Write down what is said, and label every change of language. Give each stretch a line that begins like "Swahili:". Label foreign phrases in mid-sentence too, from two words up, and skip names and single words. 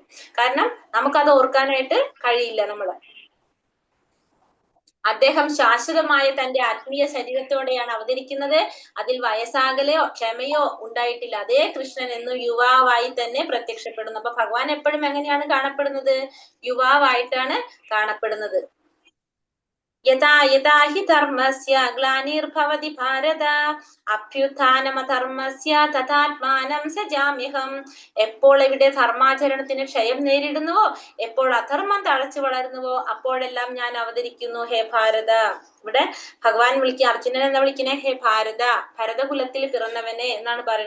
Malayalam: കാരണം നമുക്കത് ഓർക്കാനായിട്ട് കഴിയില്ല. അദ്ദേഹം ശാശ്വതമായ തന്റെ ആത്മീയ ശരീരത്തോടെയാണ് അവതരിക്കുന്നത്. അതിൽ വയസ്സാകലയോ ക്ഷമയോ ഉണ്ടായിട്ടില്ല. അതേ കൃഷ്ണൻ എന്നും യുവാവായി തന്നെ പ്രത്യക്ഷപ്പെടുന്നു. അപ്പൊ ഭഗവാൻ എപ്പോഴും എങ്ങനെയാണ് കാണപ്പെടുന്നത്? യുവാവായിട്ടാണ് കാണപ്പെടുന്നത്.
Sanskrit: യഥാ യഥാ ഹി ധർമ്മസ്യ ഗ്ലാനിർഭവതി ഭാരത അഭ്യുത്ഥാനമധർമ്മസ്യ തഥാത്മാനം സജാമ്യഹം.
Malayalam: എപ്പോൾ ഇവിടെ ധർമാചരണത്തിന് ക്ഷയം നേരിടുന്നുവോ, എപ്പോൾ അധർമ്മം തഴച്ചു വളരുന്നുവോ, അപ്പോഴെല്ലാം ഞാൻ അവതരിക്കുന്നു
Sanskrit: ഹേ ഭാരത.
Malayalam: ഇവിടെ ഭഗവാൻ അർജുനൻ എന്താ വിളിക്കണേ?
Sanskrit: ഹേ ഭാരത,
Malayalam: ഭരതകുലത്തിൽ പിറന്നവനെ എന്നാണ് പറയുന്നത്.